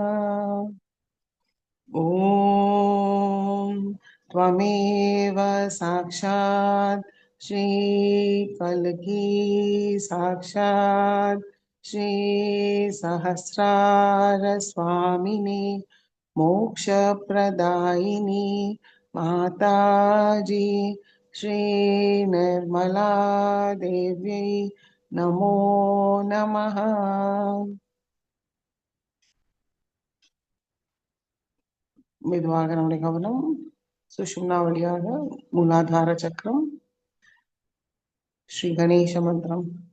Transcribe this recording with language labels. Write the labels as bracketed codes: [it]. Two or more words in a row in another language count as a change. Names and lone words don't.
[sa] ॐ त्वमेव साक्षात् श्री कल्की साक्षात् श्री सहस्रार स्वामिनी मोक्षप्रदायिनी माताजी श्री निर्मला देव्यै नमो नमः. [ta] மெதுவாக நம்முடைய கவனம் சுஷும்னா வழியாக மூலாதார சக்கரம். ஸ்ரீ கணேச மந்திரம்.